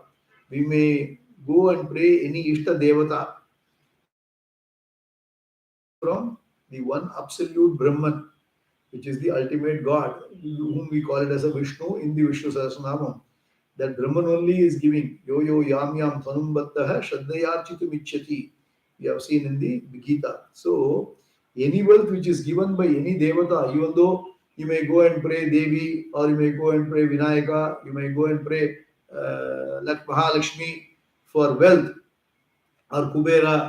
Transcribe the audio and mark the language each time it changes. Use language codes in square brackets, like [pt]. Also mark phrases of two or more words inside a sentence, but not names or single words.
[en] We may go and pray any [sa] इष्ट देवता [en] from the one absolute Brahman, which is the ultimate God, whom we call it as a Vishnu in the Vishnu Sahasranaamam. That Brahman only is giving. [sa] यो यो यं यं तनुं भक्तः श्रद्धयार्चितुम् इच्छति. [en] We have seen in the Gita. So, any wealth which is given by any Devata, even though you may go and pray Devi, or you may go and pray Vinayaka, you may go and pray Mahalakshmi for wealth, or Kubera.